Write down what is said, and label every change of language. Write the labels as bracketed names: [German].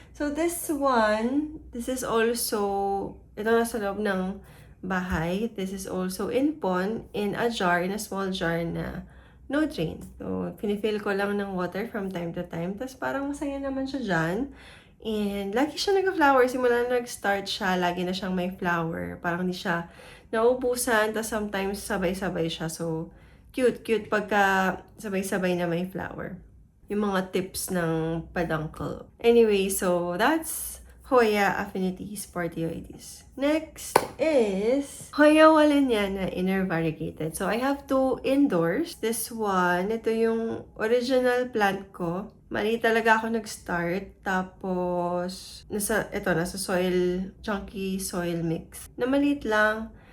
[English] So, this one, this is also, [Filipino] ito nasa loob ng bahay. [English] This is also in pond, in a jar, in a small jar na no drain. [Filipino] So, pinifill ko lang ng water [English] from time to time. [Filipino] Tapos parang masaya naman siya dyan. And lagi siya nag-flower. Simula na nag-start siya, lagi na siyang may flower. Parang hindi siya naubusan. Tapos sometimes sabay-sabay siya. So, cute pagka sabay-sabay na may flower. Yung mga tips ng peduncle. [English] Anyway, so that's Hoya affinity sportioides. Next is Hoya walleniana inner variegated. So I have two indoors. This one, [Filipino] ito yung original plant ko. Mali talaga ako nag-start. Tapos, nasa soil, chunky soil mix. Na maliit lang.